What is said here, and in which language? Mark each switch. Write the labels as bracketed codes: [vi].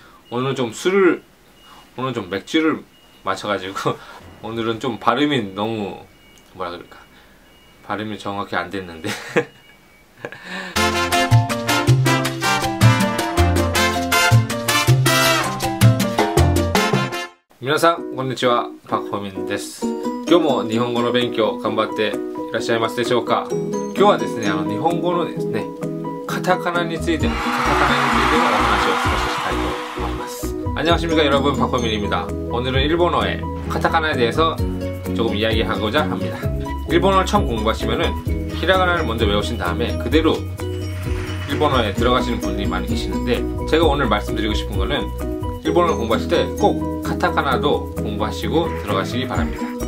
[ko] 오늘은 좀 맥주를 마셔가지고 오늘은 좀 발음이 너무 뭐라 그럴까, 발음이 정확히 안 됐는데 미나상 [ja] konnichiwa, 박호민です。今日も日本語の勉強頑張っていらっしゃいますでしょうか。今日はですね、日本語のですね、カタカナについてのお話を少ししたいと思います。 [ko] 안녕하십니까 여러분, 박호민입니다. 오늘은 일본어의 카타카나에 대해서 조금 이야기하고자 합니다. 일본어를 처음 공부하시면은 히라가나를 먼저 외우신 다음에 그대로 일본어에 들어가시는 분들이 많이 계시는데, 제가 오늘 말씀드리고 싶은 거는 일본어를 공부하실 때 꼭 카타카나도 공부하시고 들어가시기 바랍니다.